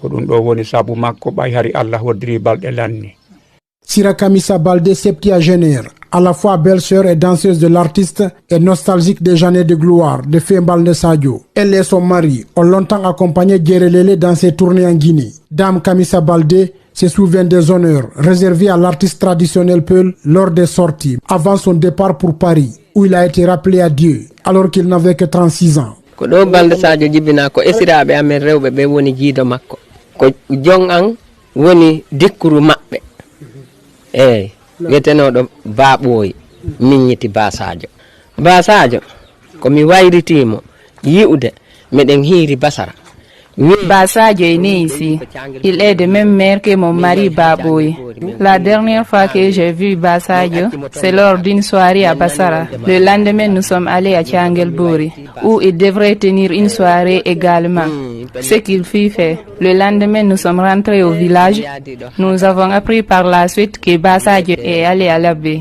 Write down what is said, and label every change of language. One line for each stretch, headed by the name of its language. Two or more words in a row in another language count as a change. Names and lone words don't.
French: Sirakamisa Balde, septuagénaire, à la fois belle-sœur et danseuse de l'artiste, est nostalgique des années de gloire de Feu Balde Sadio. Elle et son mari ont longtemps accompagné Djerelele dans ses tournées en Guinée. Dame Kamisa Balde se souvient des honneurs réservés à l'artiste traditionnel Peul lors des sorties, avant son départ pour Paris, où il a été rappelé à Dieu, alors qu'il n'avait que 36 ans.
Fula: Ko ɗo Balde Sadio jibina ko esiraɓe amen rewɓe ɓe woni jiido makko ko jon an woni dikkuru maɓɓe eyyi wiyetenoɗo Baɓoyi miññiti Ba Sadio. Ba Sadio komi wayritimo yi'ude meɗen hiiri Basara.
French: Ba Sadio est né ici. Il est de même mère que mon mari Baboy. La dernière fois que j'ai vu Ba Sadio, c'est lors d'une soirée à Bassara. Le lendemain, nous sommes allés à Tiangelbouri, où il devrait tenir une soirée également. Ce qu'il fit fait. Le lendemain, nous sommes rentrés au village. Nous avons appris par la suite que Ba Sadio est allé à l'abbé.